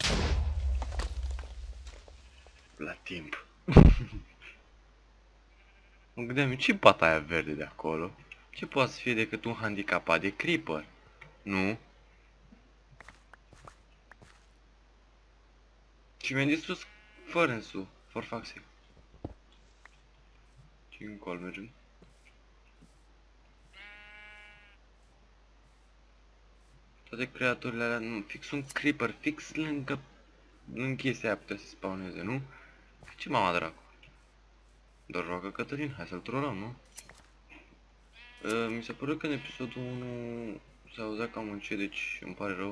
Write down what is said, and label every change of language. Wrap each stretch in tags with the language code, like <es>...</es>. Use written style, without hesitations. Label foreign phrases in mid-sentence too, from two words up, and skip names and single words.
<ro>La timp. Mă gândeam, ce pata aia verde de acolo? Ce poate să fie decât un handicapat de creeper? Nu? Și mi-a distrus furnace-ul,</ro> <en>for fuck's sake.</en> <ro>Și încolo mergem. Toate creaturile alea, nu, fix un creeper, fix lângă chestia aia putea să spawneze, nu? Ce mama dracu? Doar joacă Cătălin, hai să-l trolăm, nu? Mi se pare că în episodul 1 s-a auzit cam încet, deci îmi pare rău.</ro>